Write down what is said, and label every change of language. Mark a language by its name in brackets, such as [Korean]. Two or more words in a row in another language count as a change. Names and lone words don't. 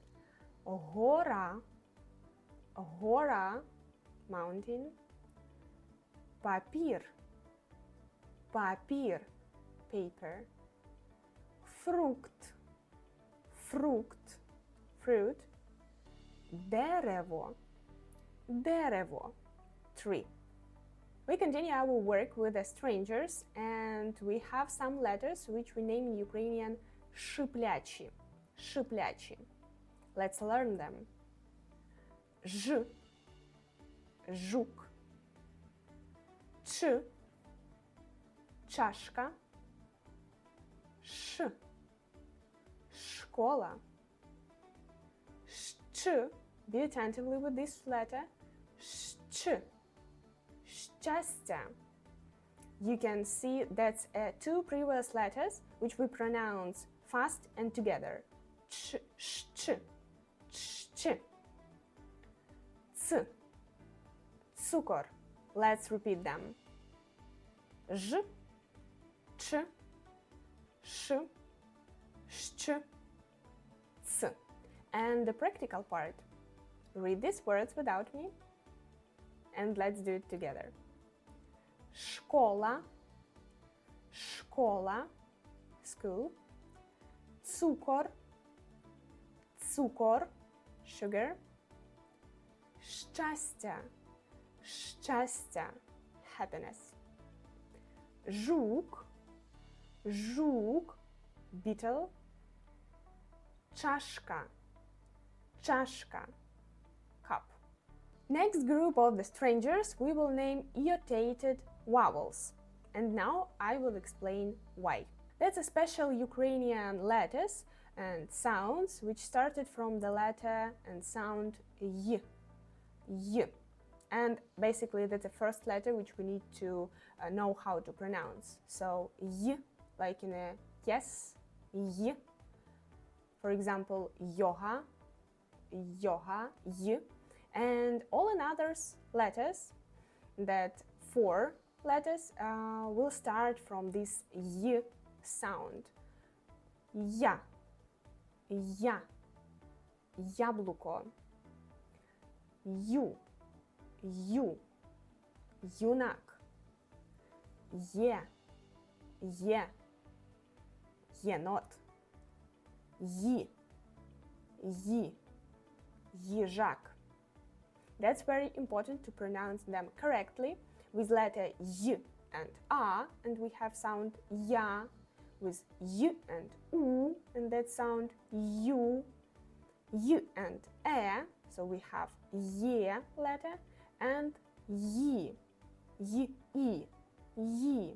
[Ukrainian] Гора, Гора, mountain. Папір, папір, paper. Фрукт, фрукт, fruit. Дерево, дерево, [English] tree. We continue our work with the strangers, and we have some letters which we name in Ukrainian [Ukrainian] шиплячі, шиплячі. [English] Let's learn them. [Ukrainian] Ж, жук. Ч, чашка. Ш, школа. Щ, [English] be attentively with this letter. [Ukrainian] Щ, щастя. [English] You can see that's two previous letters which we pronounce fast and together. Ch, sh, ch. [Ukrainian] Ц, цукор. [English] Let's repeat them. [Ukrainian] Ж, ч, ш, щ, ц. [English] And the practical part. Read these words without me, and let's do it together. [Ukrainian] Школа, школа, school. Цукор, цукор, sugar. Щастя, щастя, happiness. Жук, жук, beetle. Чашка, чашка, [English] cup. Next group of the strangers we will name iotated vowels. And now I will explain why. That's a special Ukrainian letters and sounds which started from the letter and sound y. Y. And basically that's the first letter which we need to know how to pronounce. So y, like in a yes, y. For example, yoga, yoga, y. And all another letters, that 4 letters, will start from this y sound. [Ukrainian] Я, я, яблуко. Ю, юнак. Є, єнот. Їжак. [English] That's very important to pronounce them correctly with letter y and a, and we have sound ya with y and u, and that sound u, y and e, so we have ye letter and yi, yi.